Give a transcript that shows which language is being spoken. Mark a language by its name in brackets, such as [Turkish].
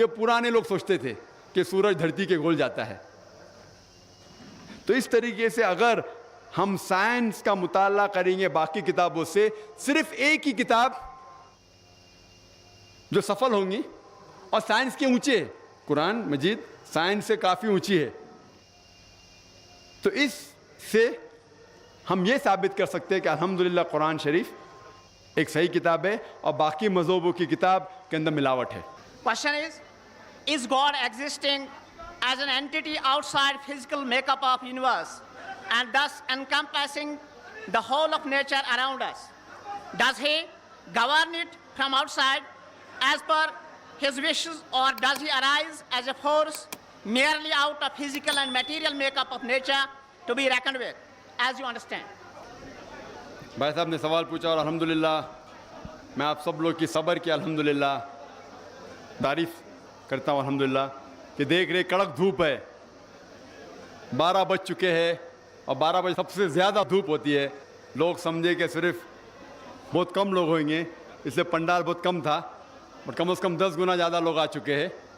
[Hindi] ये पुराने लोग सोचते थे कि सूरज धरती के गोल जाता है। तो इस तरीके से अगर हम साइंस का मुताला करेंगे बाकी किताबों से, सिर्फ एक ही किताब जो सफल होंगी, और साइंस के ऊंचे, कुरान मजीद साइंस से काफ़ी ऊंची है। तो इससे हम ये साबित कर सकते हैं कि अल्हम्दुलिल्लाह कुरान शरीफ एक सही किताब है और बाकी मज़हबों की किताब के अंदर मिलावट है। [English] Question is God existing as an entity outside physical makeup of universe and thus encompassing the whole of nature around us? Does he govern it from outside as per his wishes, or does he arise as a force merely out of physical and material makeup of nature to be reckoned with, as you understand? [Hindi] भाई साहब ने सवाल पूछा और अल्हम्दुलिल्लाह मैं आप सब लोग की सब्र की अल्हम्दुलिल्लाह तारीफ़ करता हूँ अल्हम्दुलिल्लाह कि देख रहे कड़क धूप है, 12 बज चुके हैं और 12 बजे सबसे ज़्यादा धूप होती है। लोग समझे कि सिर्फ बहुत कम लोग होंगे, इसलिए पंडाल बहुत कम था, और कम से कम 10 गुना ज़्यादा लोग आ चुके हैं।